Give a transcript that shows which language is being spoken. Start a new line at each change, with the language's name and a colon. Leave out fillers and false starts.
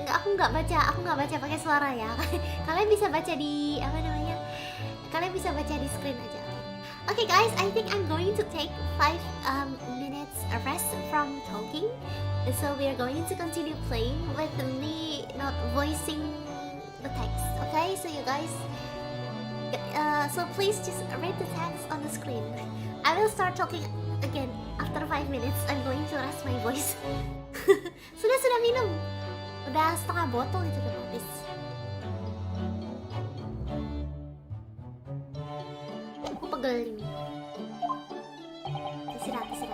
Indonesian: Aku nggak baca pakai suara ya. Kalian bisa baca di apa namanya? Kalian bisa baca di screen aja.
English: Okay guys, I think I'm going to take 5 minutes rest from talking. So we are going to continue playing with me not voicing the text. Okay, so you guys, so please just read the text on the screen. I will start talking again after 5 minutes. I'm going to rest my voice.
Indonesian: sudah minum, udah setengah botol itu udah habis. Aku pegel ini. Istirahat.